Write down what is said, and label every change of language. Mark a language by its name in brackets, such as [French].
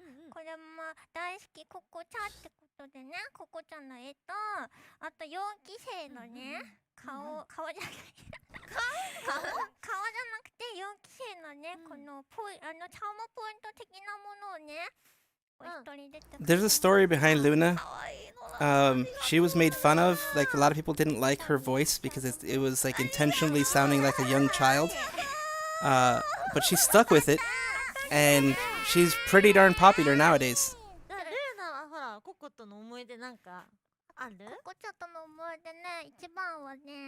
[Japanese] これも大好きココちゃんってことでね、ココちゃんの絵と、あと4期生のね、顔じゃない。顔じゃなくて4期生のね、このチャームポイント的なものをね、 [English] There's a story behind Luna. She was made fun of. Like, a lot of people didn't like her voice because it was like intentionally sounding like a young child. But she stuck with it, and she's pretty darn popular nowadays. [Japanese] ルーナはほらココとの思い出なんかある？ココちゃんとの思い出ね、一番はね、